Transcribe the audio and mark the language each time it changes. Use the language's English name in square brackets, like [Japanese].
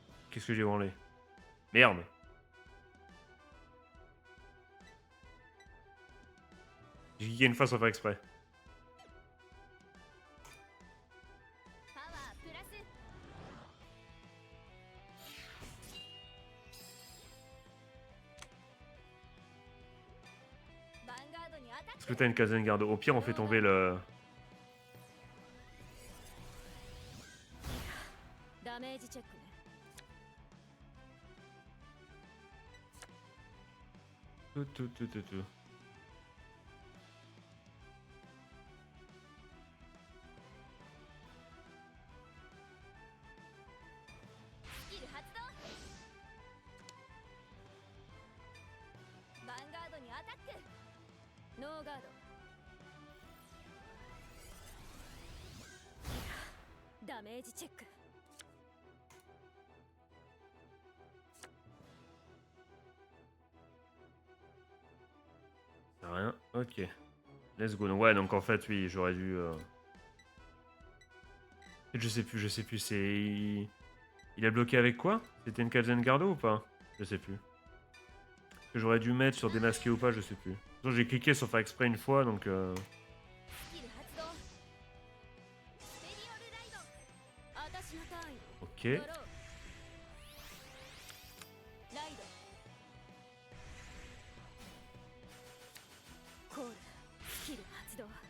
[French] Qu'est-ce que j'ai branlé? Merde. J'ai geeké une fois sans faire exprès. [Japanese] パワープラスヴァンガードにアタッ [French] Est-ce que t'as une Kazen Garde? Au pire, on fait tomber le... [Japanese] クダメージチェックね [French] Tout. [Japanese] スキル発動ヴァンガードにアタックノーガードダメージチェック [French] C'est rien. Ok. Let's go. Ouais, donc en fait, oui, j'aurais dû... Je sais plus, c'est... Il a bloqué avec quoi? C'était une Kazen Gardo ou pas? Je sais plus. Que j'aurais dû mettre sur démasquer ou pas, je sais plus. J'ai cliqué sans faire exprès une fois, donc... [Japanese] スキル発動スペリオルライド私のターンよ [French] Ok. [Japanese] ドローライドコールスキル発動